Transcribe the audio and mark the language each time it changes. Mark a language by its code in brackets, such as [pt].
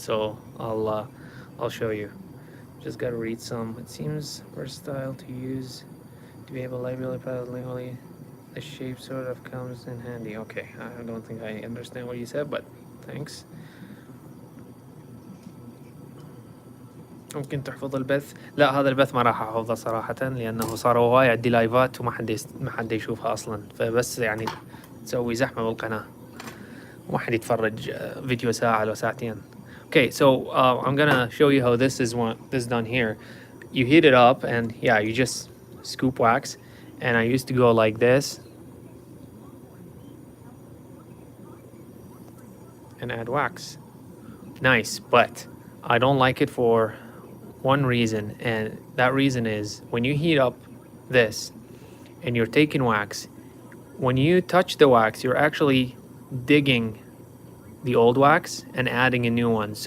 [en] So I'll show you. Just gotta read some. It seems versatile to use to be able to legally. The shape sort of comes in handy. Okay, I don't think I understand what you said, but thanks. [ar] ممكن تحفظ البث؟ لا، هذا البث ما راح احفظه صراحة، لأنه صاروا هواي عندي لايفات وما حد ما حد يشوفها أصلا، فبس يعني تسوي زحمة بالقناة وما حد يتفرج فيديو ساعة ولا ساعتين. [en] Okay, so I'm gonna show you how this is done here. You heat it up and yeah, you just scoop wax, and I used to go like this and add wax. Nice, but I don't like it for one reason, and that reason is when you heat up this and you're taking wax, when you touch the wax, you're actually digging the old wax and adding a new one.